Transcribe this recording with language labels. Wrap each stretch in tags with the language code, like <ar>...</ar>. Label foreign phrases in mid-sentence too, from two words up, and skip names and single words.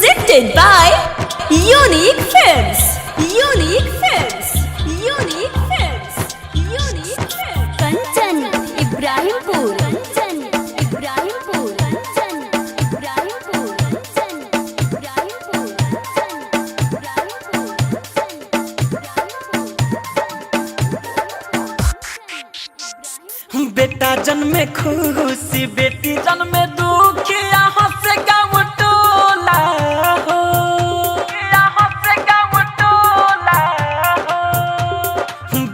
<en>Presented by Unique Films. Unique Films. Unique Films. Unique Films. Kanchan Ibrahimpur. Kanchan Ibrahimpur. Kanchan Ibrahimpur. Kanchan Ibrahimpur.</en> <bho>बेटा जन्मे खुशी बेटी जन्मे दुख यहाँ से गाँव टोला हो, यहाँ से गाँव टोला हो।</bho>